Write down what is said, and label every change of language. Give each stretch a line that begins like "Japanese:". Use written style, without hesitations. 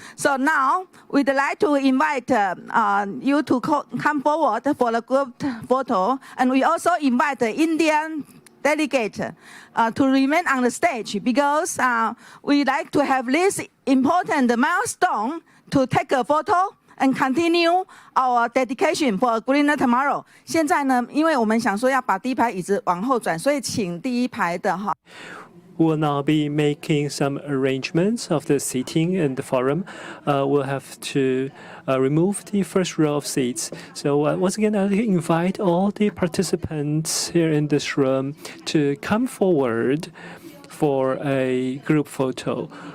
English: So now we'd like to invite you to come forward for the group photo. And we also invite the Indian delegate to remain on the stage because we like to have this important milestone to take a photo and continue our dedication for a greener tomorrow.
Chinese: 现在呢，因为我们想说要把第一排椅子往后转，所以请第一排的哈。
English: We'll now be making some arrangements of the seating in the forum. We'll have to remove the first row of seats. So once again, I'll invite all the participants here in this room to come forward for a group photo.